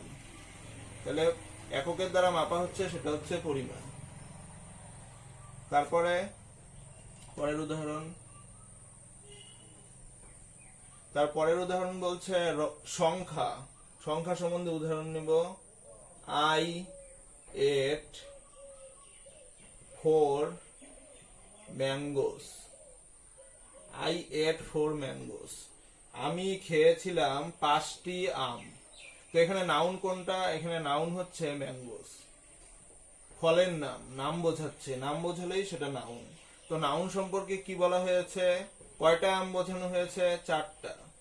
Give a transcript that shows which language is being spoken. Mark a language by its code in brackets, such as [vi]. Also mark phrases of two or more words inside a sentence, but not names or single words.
[bn] তাহলে এককের দ্বারা মাপা হচ্ছে, সেটা হচ্ছে পরিমাণ। তারপরে পরের উদাহরণ, তারপরের উদাহরণ বলছে সংখ্যা। সংখ্যা সম্বন্ধে উদাহরণ নিব। [en] I ate 4 mangoes. I ate 4 mangoes. [bn] আমি খেয়েছিলাম 5টি আম। তো এখানে নাউন কোনটা? এখানে নাউন হচ্ছে ম্যাঙ্গোস। ফলের নাম, নাম বোঝাচ্ছে, নাম বোঝালেই সেটা নাউন। তো নাউন সম্পর্কে কি বলা হয়েছে? কয়টা আম বোঝানো হয়েছে? 4টা।